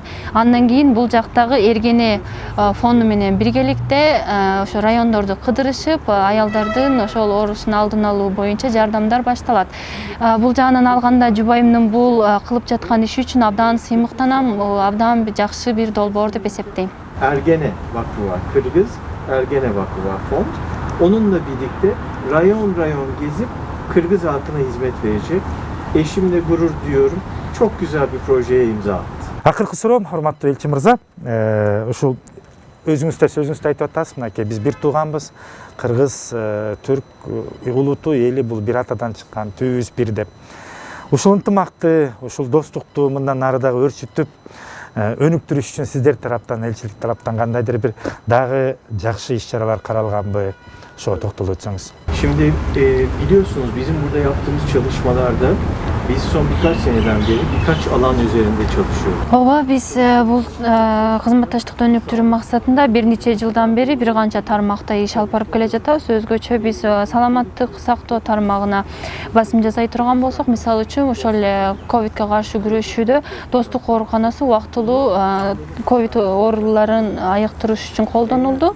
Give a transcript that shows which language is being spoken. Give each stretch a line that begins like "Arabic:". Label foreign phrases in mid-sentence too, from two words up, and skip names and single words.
Kyrgyz: Андан кийин бул жактагы Эргене фонду менен биргеликте ошо райондорду кыдырышып, аялдардын ошол оорусун алдын алуу боюнча жардамдар башталат. Бул жагынан алганда жубайымдын бул кылып жаткан иши үчүн абдан сыймыктанам. Абдан жакшы бир долбоор деп эсептейм.
Turkish: Ergene Vakfı var, Kırgız Ergene Vakfı var fond. Onunla birlikte rayon gezip Kırgız halkına hizmet verecek. Eşimle gurur duyuyorum. Çok güzel bir projeye imza attı.
Kyrgyz: Акыркы суроом, урматтуу элчи мырза, ушул өзүңүз да сөзүңүздө айтып атасыз, мынакей биз бир тууганбыз, кыргыз, түрк улуту эли бул бир атадан чыккан, түбүбүз бир деп. Ушул ынтымакты, ушул достукту мындан ары дагы өрчүтүп, өнүктүрүш үчүн сиздер тараптан, элчилик тараптан кандайдыр бир дагы жакшы иш-чаралар каралганбы? Ошого токтолуп өтсөңүз.
Turkish: Şimdi biliyorsunuz bizim burada yaptığımız çalışmalarda biz son birkaç seneden beri birkaç alan üzerinde çalışıyoruz.
Kyrgyz: Ооба, биз бул кызматташтыкты өнүктүрүү максатында бир нече жылдан бери бир канча тармакта иш алып барып келе жатабыз. Өзгөчө биз саламаттык сактоо тармагына басым жасай турган болсок, мисалы үчүн ошол эле ковидке каршы күрөшүүдө Достук ооруканасы убактылуу ковид ооруларын айыктырыш үчүн колдонулду.